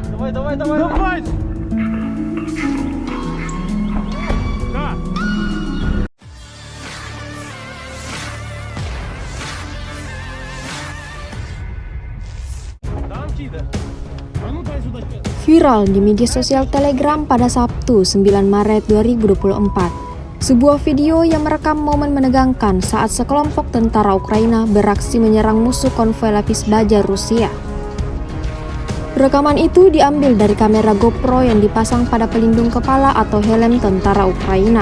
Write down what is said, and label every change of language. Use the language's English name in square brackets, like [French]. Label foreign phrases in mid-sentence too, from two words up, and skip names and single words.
[Russian] Давай! Да! Там Тида. А ну дай сюда. [Indonesian] Viral di media sosial Telegram pada Sabtu 9 Maret 2024. Sebuah video yang merekam momen menegangkan saat sekelompok tentara Ukraina beraksi menyerang musuh konvoi lapis baja Rusia. Rekaman itu diambil dari kamera GoPro yang dipasang pada pelindung kepala atau helm tentara Ukraina.